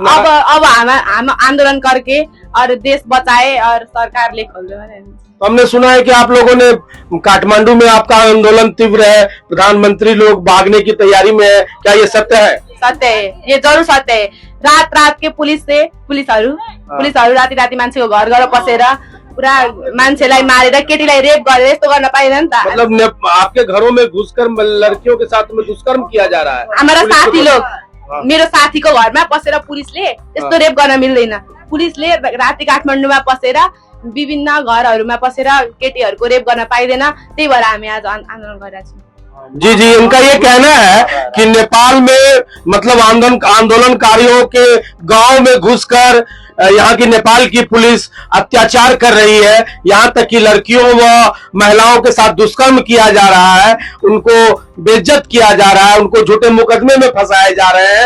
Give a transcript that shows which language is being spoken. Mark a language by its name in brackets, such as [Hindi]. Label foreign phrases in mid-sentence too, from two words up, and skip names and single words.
[Hindi] अब हम आंदोलन करके और देश बचाए और सरकार ले खोल रहे। तो हमने सुना है कि आप लोगों ने काठमांडू में आपका आंदोलन तीव्र है, प्रधानमंत्री लोग भागने की तैयारी में है, क्या ये सत्य है? सत्य है, ये जरूर सत्य है। रात के [Nepali] पुलिसहरू राति मान्छेको घर पसेर पुरा मान्छेलाई मारेर केटीलाई रेप गरेर यस्तो गर्न पाइँदैन त। [Hindi] मतलब आपके घरों में घुसकर लड़कियों के साथ में दुष्कर्म किया जा रहा है? हमारा साथी लोग, [Nepali] मेरो साथीको घरमा पसेर पुलिसले यस्तो रेप गर्न मिल्दैन, पुलिसले राति काठमाडौँमा पसेर विभिन्न घरहरूमा पसेर केटीहरूको रेप गर्न पाइँदैन, त्यही भएर हामी आज आन्दोलन गरिरहेका छौँ। [Hindi] जी जी, इनका ये कहना है कि नेपाल में मतलब आंदोलनकारियों के गांव में घुसकर यहाँ की नेपाल की पुलिस अत्याचार कर रही है, यहाँ तक कि लड़कियों व महिलाओं के साथ दुष्कर्म किया जा रहा है, उनको बेइज्जत किया जा रहा है, उनको झूठे मुकदमे में फंसाए जा रहे हैं।